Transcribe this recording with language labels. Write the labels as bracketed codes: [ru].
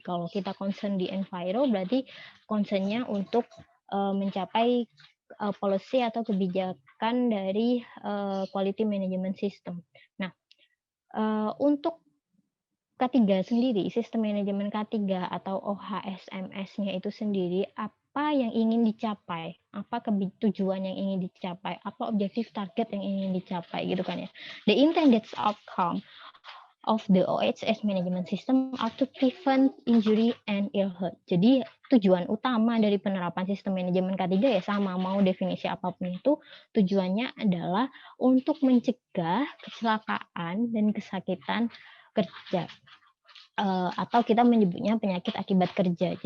[id] Kalau kita concern di enviro berarti concernnya untuk mencapai policy atau kebijakan dari quality management system. Nah, untuk K3 sendiri, sistem manajemen K3 atau OHSMS-nya itu sendiri, apa yang ingin dicapai? Apa tujuan yang ingin dicapai? Apa objektif target yang ingin dicapai gitu kan ya. [en] The intended outcome of the OHS management system are to prevent injury and ill health. [id] Jadi tujuan utama dari penerapan sistem manajemen K3 ya sama, mau definisi apapun itu, tujuannya adalah untuk mencegah kecelakaan dan kesakitan kerja. Atau kita menyebutnya penyakit akibat kerja.